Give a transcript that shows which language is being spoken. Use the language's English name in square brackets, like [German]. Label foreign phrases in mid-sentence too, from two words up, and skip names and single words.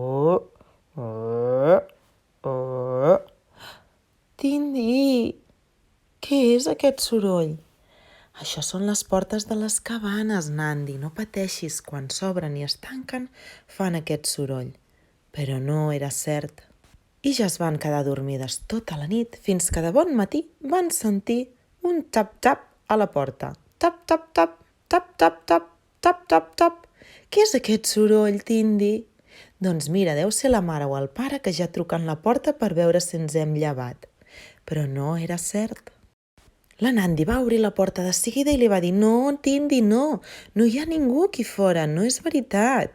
[Catalan] Tindi, què és aquest soroll? Això són les portes de les cabanes, Nandi. No pateixis, quan s'obren i es tanquen, fan aquest soroll. Però no era cert. I ja es van quedar dormides tota la nit, fins que de bon matí van sentir un tap-tap a la porta. Tap-tap-tap, tap-tap-tap, tap-tap-tap. Què és aquest soroll, Tindi? Doncs mira, deu ser la mare o el pare que ja truquen la porta per veure si ens hem llevat. Però no era cert. La Nandi va obrir la porta de seguida i li va dir «No, Tindi, no hi ha ningú aquí fora, no és veritat.